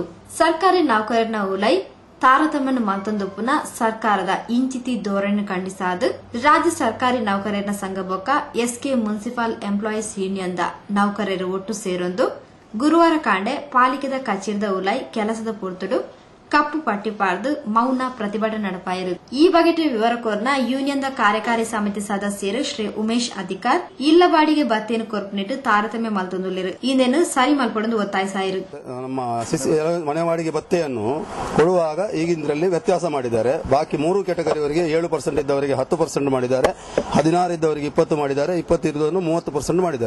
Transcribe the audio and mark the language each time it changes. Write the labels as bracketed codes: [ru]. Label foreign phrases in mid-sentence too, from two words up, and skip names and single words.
[tcy] ಸರ್ಕಾರಿ ನೌಕರನ ಉಲೈ ತಾರತಮ್ಯವನ್ನು ಮತ್ತೊಂದುಪ್ಪುನ ಸರ್ಕಾರದ ಇಂಚಿತಿ ಧೋರಣೆ ಖಂಡಿಸಾದು ರಾಜ್ಯ ಸರ್ಕಾರಿ ನೌಕರರ ಸಂಘ ಬೊಕ್ಕ ಎಸ್ಕೆ ಮುನ್ಸಿಪಲ್ ಎಂಪ್ಲಾಯೀಸ್ ಯೂನಿಯನ್ದ ನೌಕರರು ಒಟ್ಟು ಸೇರೊಂದು ಗುರುವಾರ ಕಾಂಡೆ ಪಾಲಿಕೆದ ಕಚೇರಿದ ಉಲೈ ಕೆಲಸದ ಪೂರ್ತುಡು ಕಪ್ಪು ಪಟ್ಟಿ ಪಾರ್ದು ಮೌನ ಪ್ರತಿಭಟನೆ ನಡಪಾಯರು. ಈ ಬಗೆಟ್ ವಿವರ ಕೋರ್ನ ಯೂನಿಯನ್ದ ಕಾರ್ಯಕಾರಿ ಸಮಿತಿ ಸದಸ್ಯರು ಶ್ರೀ ಉಮೇಶ್ ಅಧಿಕಾರ್ ಇಲ್ಲ ಬಾಡಿಗೆ ಭತ್ಯೆಯನ್ನು ಕೊರ್ಪನಿಟ್ಟು ತಾರತಮ್ಯ ಮಲ್ತೊಂದುಲ್ಲಿರು ಇಂದೇನು ಸರಿ ಮಲ್ಪಡೊಂದು ಒತ್ತಾಯಿಸಾಯಿರು. [kn] ನಮ್ಮ ಮನೆ ಬಾಡಿಗೆ ಭತ್ಯೆಯನ್ನು ಕೊಡುವಾಗ ಈಗಿಂದ್ರಲ್ಲಿ ವ್ಯತ್ಯಾಸ ಮಾಡಿದ್ದಾರೆ. ಬಾಕಿ 3 ಕ್ಯಾಟಗರಿವರಿಗೆ 7% ಇದ್ದವರಿಗೆ 10% ಮಾಡಿದ್ದಾರೆ, 16 ಇದ್ದವರಿಗೆ 20 ಮಾಡಿದ್ದಾರೆ, 20 ಇರುವುದನ್ನು 30% ಮಾಡಿದ್ದಾರೆ.